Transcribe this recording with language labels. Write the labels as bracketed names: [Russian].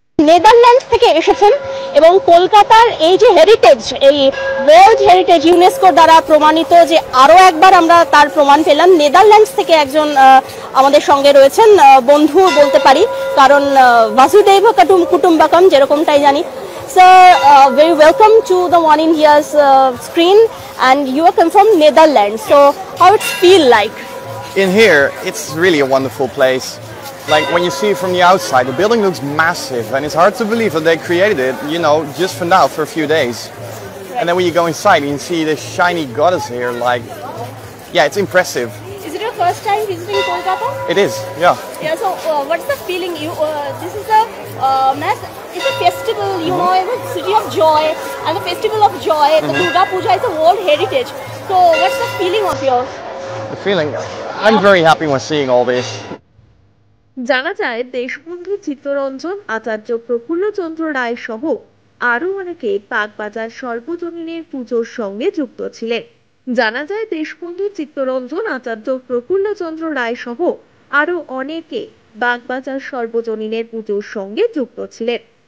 [Bangla] Netherlands থেকে এসেছেন এবং কলকাতার এই যে হেরিটেজ, এই ওয়ার্ল্ড হেরিটেজ ইউনেস্কো দ্বারা প্রমাণিত, যে আরো একবার আমরা তার প্রমাণ পেলাম। নেদারল্যান্ডস থেকে একজন আমাদের সঙ্গে রয়েছেন, বন্ধু বলতে পারি, কারণ বাসুদেব কুটুম্বাকম যেরকমটাই জানি। [English] Sir, very welcome to the One India's screen, and you are come from Netherlands. So how it feel like? In here, it's really a wonderful place. Like when you see it from the outside, the building looks massive, and it's hard to believe that they created it, just for now, for a few days. Right. And then when you go inside, you can see this shiny goddess here. Like, yeah, it's impressive. Is it your first time visiting Kolkata? It is, yeah. Yeah. So, what's the feeling? This is a it's a festival, it's a city of joy, and the festival of joy. The Durga Puja is a world heritage. So, what's the feeling of yours? The feeling, I'm very happy when seeing all this. [Bangla] জানা যায় দেশবন্ধু চিত্তরঞ্জন, আচার্য প্রফুল্লচন্দ্র রায় সহ আরো অনেকে বাগবাজার সর্বজনীনের পুজোর সঙ্গে যুক্ত ছিলেন। জানা যায় দেশবন্ধু চিত্তরঞ্জন, আচার্য প্রফুল্লচন্দ্র রায় সহ আরো অনেকে বাগবাজার সর্বজনীনের পুজোর সঙ্গে যুক্ত ছিলেন।